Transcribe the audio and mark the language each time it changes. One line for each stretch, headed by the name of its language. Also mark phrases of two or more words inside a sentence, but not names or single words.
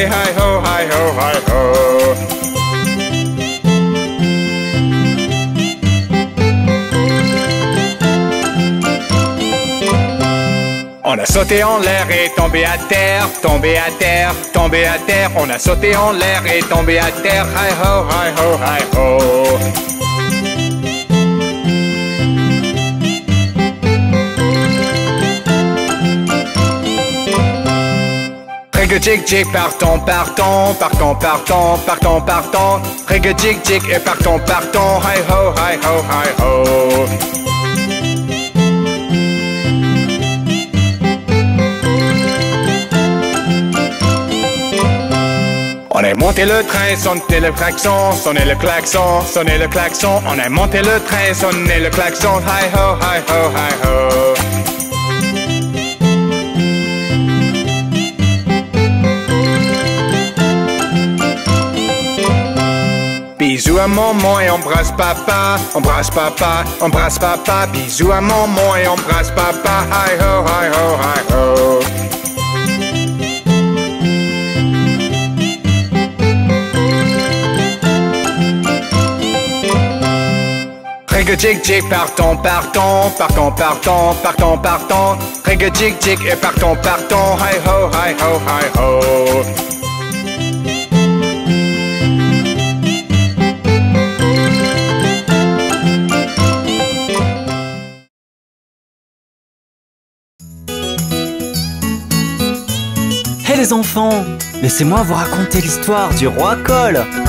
English: Hi ho, hi ho, hi ho.
French: On a sauté en l'air et tombé à terre, tombé à terre, tombé à terre. On a sauté en l'air et tombé à terre.
English: Hi ho, hi ho, hi ho.
French: Rig-a-jig-jig, partons, partons, partons, partons, partons, partons. Rig-a-jig-jig et partons, partons.
English: Hi ho, hi ho, hi ho.
French: On a monté le train, sonné le klaxon, sonné le klaxon, sonné le klaxon. On a monté le train, sonné le klaxon.
English: Hi ho, hi ho, hi ho.
French: Bisous à maman et embrasse papa, embrasse papa, embrasse papa. Bisous à maman et embrasse papa.
English: Hi ho, hi ho, hi ho.
French: Rig-a-jig-jig, partons, partons, partons, partons, partons, partons. Rig-a-jig-jig et partons, partons.
English: Hi ho, hi ho, hi ho.
French: Hé les enfants, laissez-moi vous raconter l'histoire du roi Cole.